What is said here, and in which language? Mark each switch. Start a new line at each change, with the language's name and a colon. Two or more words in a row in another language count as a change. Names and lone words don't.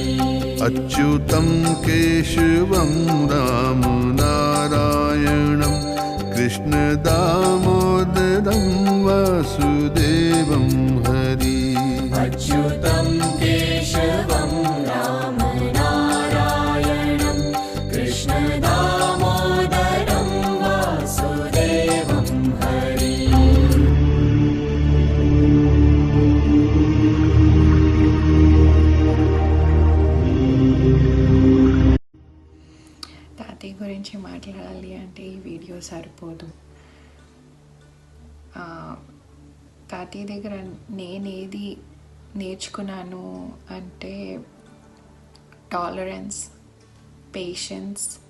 Sanskrit: अच्युतं केशवं राम नारायणं कृष्ण दामोदरं वासुदेवं हरि। अच्युतं केशवं राम नारायणं कृष्ण दामोदरं वासुदेवं हरि।
Telugu: తాతయ్య గురించి మాట్లాడాలి అంటే ఈ వీడియో సరిపోదు. తాతయ్య దగ్గర నేనేది నేర్చుకున్నాను అంటే
English: tolerance, patience.